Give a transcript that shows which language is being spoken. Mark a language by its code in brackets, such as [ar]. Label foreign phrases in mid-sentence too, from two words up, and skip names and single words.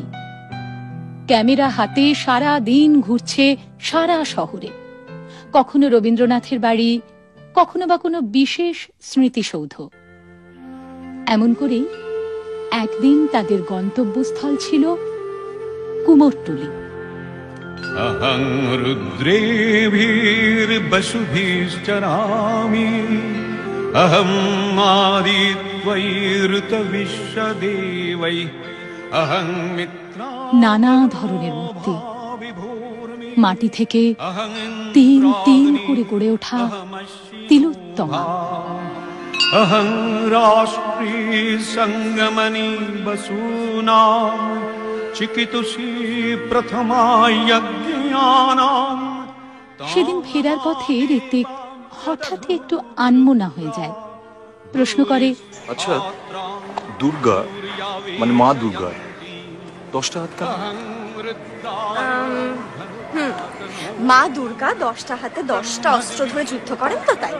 [bn] ক্যামেরা হাতে সারা দিন ঘুরছে সারা শহরে, কখনো রবীন্দ্রনাথের বাড়ি, কখনো বা কোনো বিশেষ স্মৃতিসৌধ। এমন করেই একদিন তাদের গন্তব্যস্থল ছিল কুমোরটুলি। [sa] अहं रुद्रेभिर्वसुभिश्चरामि अहं आदित्यैर्तविश्वदेवैः अहं मित्रा। [bn] নানা ধরনের মূর্তি, মাটি থেকে তিন তিন করে গড়ে ওঠা তিলোত্তমা। [sa] अहं राष्ट्री संगमनि बसूनां चिकितुषी प्रथमा यज्ञानां। [bn] সেদিন ফেরার পথে ঋত্বিক হঠাৎ একটু আনমনা হয়ে যায়। প্রশ্ন করে, আচ্ছা, দুর্গা মানে মা দুর্গা 10টা হাত কেন? মা দুর্গা 10টা হাতে 10টা অস্ত্র ধরে যুদ্ধ করেন তো, তাই।